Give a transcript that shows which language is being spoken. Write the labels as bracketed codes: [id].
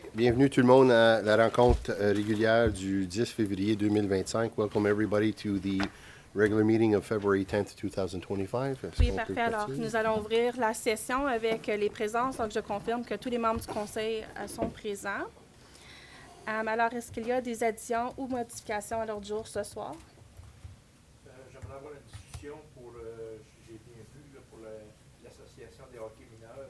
[fr] Bienvenue tout le monde à la rencontre régulière du 10 février 2025. [en] Welcome everybody to the regular meeting of February 10th, 2025. [fr] Oui, parfait. Alors, nous allons ouvrir la session avec les présences. Donc, je confirme que tous les membres du Conseil sont présents. Alors, est-ce qu'il y a des additions ou modifications à l'ordre du jour ce soir? J'aimerais avoir une discussion pour, j'ai bien vu, là, pour l'association des hockey mineurs.